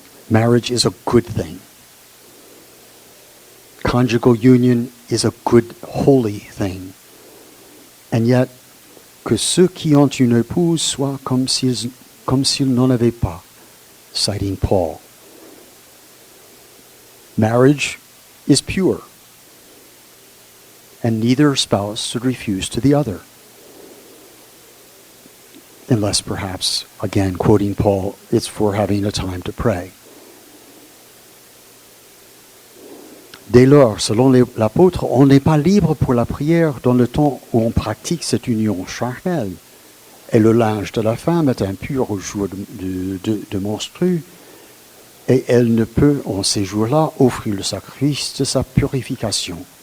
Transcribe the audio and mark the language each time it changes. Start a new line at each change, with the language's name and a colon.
English: Marriage is a good thing. Conjugal union is a good, holy thing. And yet,
French: que ceux qui ont une épouse soient comme s'ils n'en avaient pas,
English: citing Paul. Marriage is pure, and neither spouse should refuse to the other. Unless perhaps, again, quoting Paul, it's for having a time to pray.
French: Dès lors, selon l'apôtre, on n'est pas libre pour la prière dans le temps où on pratique cette union charnelle. Et le linge de la femme est impur au jour de menstru, et elle ne peut, en ces jours-là, offrir le sacrifice de sa purification.